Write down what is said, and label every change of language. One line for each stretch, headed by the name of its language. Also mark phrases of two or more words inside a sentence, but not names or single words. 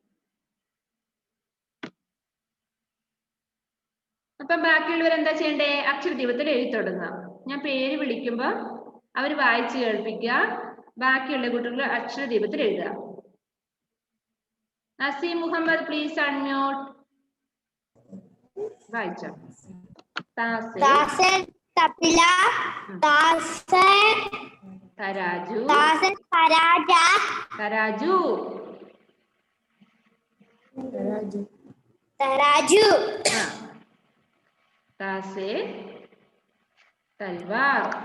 Malayalam: അപ്പം ബാക്കിയുള്ളവർ എന്താ ചെയ്യണ്ടേ, അക്ഷരദീപത്തിൽ എഴുതി തുടങ്ങുക. ഞാൻ പേര് വിളിക്കുമ്പോ അവർ വായിച്ചു കേൾപ്പിക്കുക, ബാക്കിയുള്ള കുട്ടികൾ അക്ഷരദീപത്തിൽ എഴുതുക. നസീം മുഹമ്മദ്
English: please unmute.
Malayalam: വായിച്ചോ.
Hindi: तासे तबला, तासे തരാജു, तासे तराजा, തരാജു, तराजू, तासे तलवार,